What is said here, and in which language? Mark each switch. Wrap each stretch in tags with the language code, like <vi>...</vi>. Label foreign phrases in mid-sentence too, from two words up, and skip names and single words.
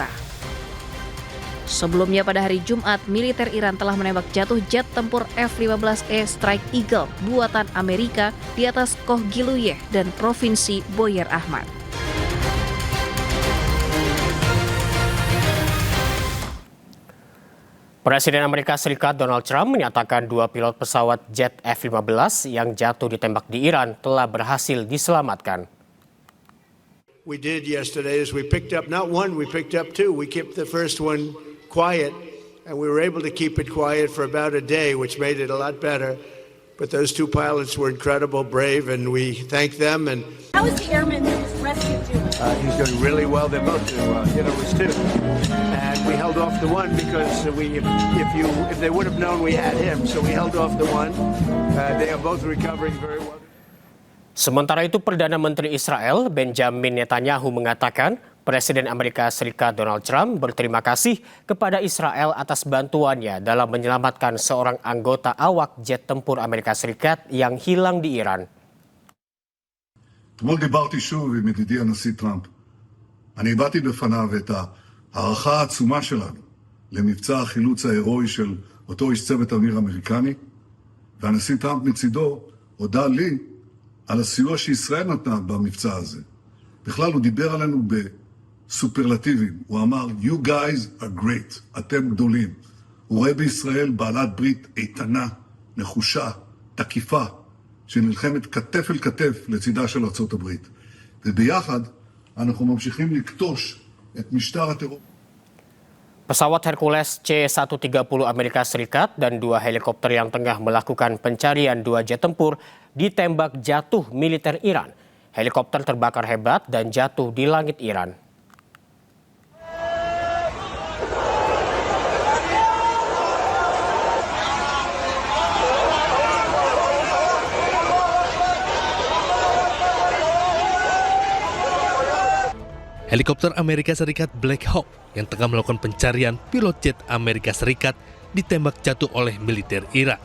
<id>Sebelumnya pada hari Jumat, militer Iran telah menembak jatuh jet tempur F-15E Strike Eagle buatan Amerika di atas Kohgiluyeh dan Provinsi Boyer Ahmad. Presiden Amerika Serikat Donald Trump menyatakan dua pilot pesawat jet F-15 yang jatuh ditembak di Iran telah berhasil diselamatkan.</id> <en>We did yesterday is we picked up not one, we picked up two. We kept the first one quiet, and we were able to keep it quiet for about a day, which made it a lot better. But those two pilots were incredible, brave, and we thank them. And how is the airman who was rescued doing? He's doing really well. They're both doing well. It was two, and we held off the one because if they would have known we had him, so we held off the one. They are both recovering very well.</en> <id>Sementara itu, Perdana Menteri Israel Benjamin Netanyahu mengatakan Presiden Amerika Serikat Donald Trump berterima kasih kepada Israel atas bantuannya dalam menyelamatkan seorang anggota awak jet tempur Amerika Serikat yang hilang di Iran.</id> <he>אתמול דיברתי שוב עם ידידי הנשיא טראמפ. אני הבאתי בפניו את הערכה העצומה שלנו למבצע החילוץ ההירואי של אותו איש צוות אוויר אמריקני, והנשיא טראמפ מצידו הודה לי על הסיוע שישראל נתנה במבצע הזה. בכלל הוא דיבר עלינו בסופרלטיבים. הוא אמר,</he> <en>you guys are great,</en> <he>אתם גדולים. הוא רואה בישראל בעלת ברית איתנה, נחושה, תקיפה, שנלחמת כתף אל כתף לצידה של ארצות הברית. וביחד אנחנו ממשיכים לקטוש את משטר הטרור.</he> <id>Pesawat Hercules C-130 Amerika Serikat dan dua helikopter yang tengah melakukan pencarian dua jet tempur ditembak jatuh militer Iran. Helikopter terbakar hebat dan jatuh di langit Iran. Helikopter Amerika Serikat Black Hawk yang tengah melakukan pencarian pilot jet Amerika Serikat ditembak jatuh oleh militer Iran.</id>